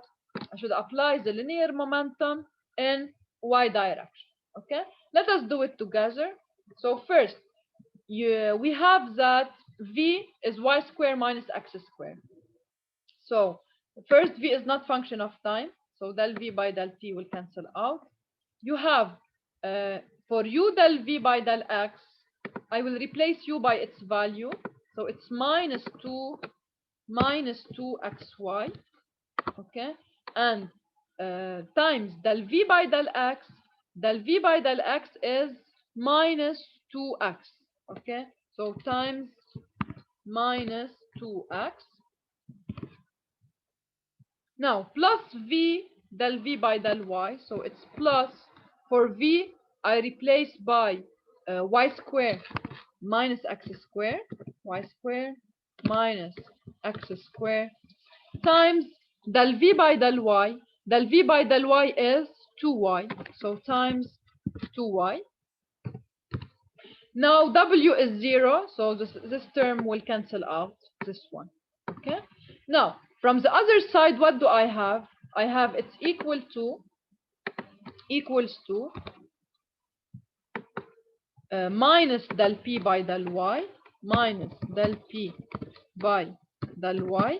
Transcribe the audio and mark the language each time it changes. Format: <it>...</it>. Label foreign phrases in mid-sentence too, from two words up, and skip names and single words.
<en>I should apply the linear momentum in y direction. Okay, let us do it together. So first, we have that v is y square minus x square. So first, v is not function of time, so del v by del t will cancel out. You have for u del v by del x, I will replace u by its value, so it's minus 2xy, okay, and times del v by del x. Del v by del x is minus 2x, okay, so times minus 2x. Now plus v del v by del y, so it's plus, for v I replace by y square minus x square, y square minus x square times del v by del y. Del v by del y is 2y, so times 2y. Now w is 0, so this term will cancel out this one. Okay, now from the other side, what do I have? I have it's equals to minus del p by del y, minus del p by del y.</en>